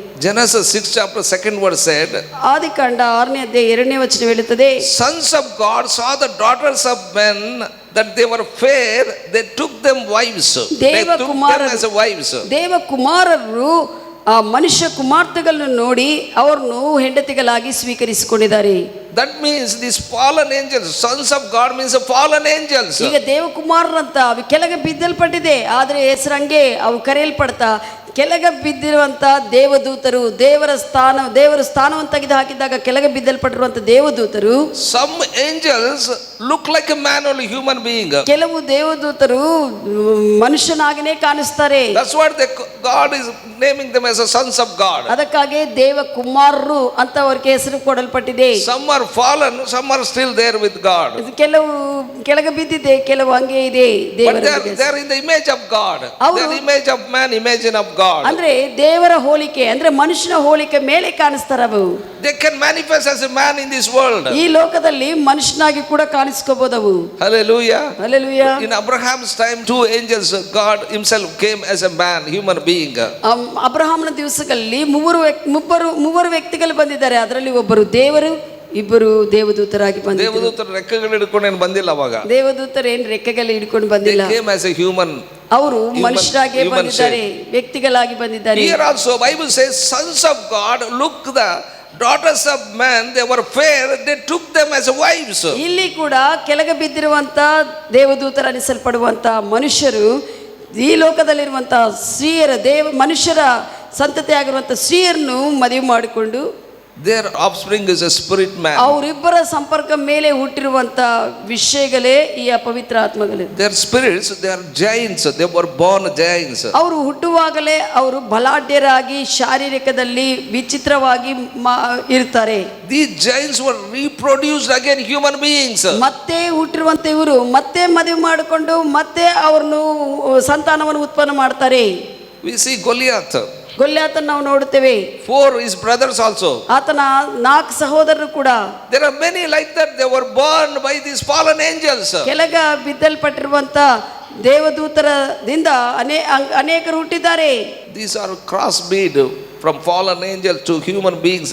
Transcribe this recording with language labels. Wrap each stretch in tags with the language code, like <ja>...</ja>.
<en>Genesis 6 chapter 2nd verse said,</en> <kn>ಆದಿಕಾಂಡ 6ನೇ ಅಧ್ಯಾಯ 2ನೇ ವಚನ ಹೇಳುತ್ತದೆ,</kn> <en>sons of God saw the daughters of men that they were fair, they took them wives. They took them as wives.</en> <kn>ದೇವಕುಮಾರರು ಆ ಮನುಷ್ಯ ಕುಮಾರ್ತೆಗಳನ್ನು ನೋಡಿ ಅವರನ್ನು ಹೆಂಡತಿಗಳಾಗಿ ಸ್ವೀಕರಿಸಿಕೊಂಡಿದ್ದಾರೆ.</kn> <en>That means these fallen angels, sons of God means fallen angels.</en> <kn>ಈಗ ದೇವಕುಮಾರರಂತ ಅವು ಕೆಳಗೆ ಬಿದ್ದಲ್ಪಟ್ಟಿದೆ, ಆದರೆ ಹೆಸರಂಗೆ ಅವು ಕರೆಯಲ್ಪಡ್ತಾ ಕೆಳಗೆ ಬಿದ್ದಿರುವಂಥ ದೇವದೂತರು, ದೇವರು ಸ್ಥಾನವನ್ನು ತೆಗೆದು ಹಾಕಿದಾಗ ಕೆಳಗೆ ಬಿದ್ದಲ್ಪಟ್ಟಿರುವಂಥ ದೇವದೂತರು.</kn> <en>Some angels look like a man, only human being.</en> <kn>ಕೆಲವು ದೇವದೂತರು ಮನುಷ್ಯನಾಗಿನೇ ಕಾಣಿಸ್ತಾರೆ.</kn> <en>That's what God is naming them as a sons of God.</en> <kn>ಅದಕ್ಕಾಗಿ ದೇವಕುಮಾರರು ಅಂತ ಅವರಿಗೆ ಹೆಸರು ಕೊಡಲ್ಪಟ್ಟಿದೆ.</kn> <en>Some are fallen, some are still there with God.</en> <kn>ಕೆಲವು ಕೆಳಗೆ ಬಿದ್ದಿದೆ, ಕೆಲವು ಹಂಗೆ ಇದೆ.</kn> <en>But they are in the image of God. They are image of man, image of God.</en> <kn>ಅಂದ್ರೆ ದೇವರ ಹೋಲಿಕೆ, ಅಂದ್ರೆ ಮನುಷ್ಯನ ಹೋಲಿಕೆ ಮೇಲೆ ಕಾಣಿಸ್ತಾರವು.</kn> <en>They can manifest as a man in this world.</en> <kn>ಈ ಲೋಕದಲ್ಲಿ ಮನುಷ್ಯನಾಗಿ ಕೂಡ ಕಾಣಿಸ್ಕೋಬಹುದವು.</kn> <en>Hallelujah. Hallelujah. In Abraham's time, 2 angels, God himself came as a man, human being.</en> <kn>ಅಬ್ರಹಾಮನ ದಿವಸಗಳಲ್ಲಿ ಮೂವರು ವ್ಯಕ್ತಿಗಳು ಬಂದಿದ್ದಾರೆ. ಅದರಲ್ಲಿ ಒಬ್ಬರು ದೇವರು, ಇಬ್ಬರು ದೇವದೂತರಾಗಿ ಬಂದಿದ್ದಾರೆ. ದೇವದೂತರ ರೆಕ್ಕೆಗಳು ಹಿಡ್ಕೊಂಡು ಏನು ಬಂದಿಲ್ಲ ಅವಾಗ. ದೇವದೂತರು ಏನು ರೆಕ್ಕೆಗಳು ಹಿಡ್ಕೊಂಡು ಬಂದಿಲ್ಲ.</kn> <en>They came as a human.</en> <kn>ಅವರು ಮನುಷ್ಯರಾಗಿ ಬಂದಿದ್ದಾರೆ, ವ್ಯಕ್ತಿಗಳಾಗಿ ಬಂದಿದ್ದಾರೆ.</kn> <en>Here also Bible says sons of God look the daughters of man, they were fair, they took them as wives.</en> <kn>ಇಲ್ಲಿ ಕೂಡ ಕೆಳಗೆ ಬಿದ್ದಿರುವಂತ ದೇವದೂತರ ಅನಿಸಲ್ಪಡುವಂತ ಮನುಷ್ಯರು ಈ ಲೋಕದಲ್ಲಿರುವಂತಹ ಸ್ತ್ರೀಯರ ಮನುಷ್ಯರ ಸಂತತಿಯಾಗಿರುವಂಥ ಸ್ತ್ರೀಯರನ್ನು ಮದುವೆ ಮಾಡಿಕೊಂಡು</kn> <en>their offspring is a spirit man.</en> <kn>ಅವರಿಬ್ಬರ ಸಂಪರ್ಕ ಮೇಲೆ ಹುಟ್ಟಿರುವಂತ ವಿಷಯಗಳೇ ಈ ಅಪವಿತ್ರ ಆತ್ಮಗಳು.</kn> <en>Their spirits, they are giants. They were born giants.</en> <kn>ಅವರು ಹುಟ್ಟುವಾಗಲೇ ಅವರು ಬಲಾಢ್ಯರಾಗಿ ಶಾರೀರಿಕದಲ್ಲಿ ವಿಚಿತ್ರವಾಗಿ ಇರ್ತಾರೆ.</kn> <en>These giants were reproduced again human beings.</en> <kn>ಮತ್ತೆ ಹುಟ್ಟಿರುವಂತ ಇವರು ಮತ್ತೆ ಮದುವೆ ಮಾಡಿಕೊಂಡು ಮತ್ತೆ ಅವ್ರನ್ನು ಸಂತಾನವನ್ನು ಉತ್ಪನ್ನ ಮಾಡ್ತಾರೆ.</kn> <en>We see Goliath.</en> <kn>ಗೊಲ್ಯಾತನ ನಾವು ನೋಡುತ್ತೇವೆ.</kn> <en>4 his brothers also.</en> <kn>ಆತನ 4 ಸಹೋದರರು ಕೂಡ.</kn> <en>There are many like that. They were born by these fallen angels.</en> <kn>ಕೆಳಗ ಬಿದ್ದಲ್ಪಟ್ಟಿರುವಂತ ದೇವದೂತರದಿಂದ ಅನೇಕರು ಹುಟ್ಟಿದ್ದಾರೆ.</kn> <en>These are crossbreed from fallen angels to human beings.</en>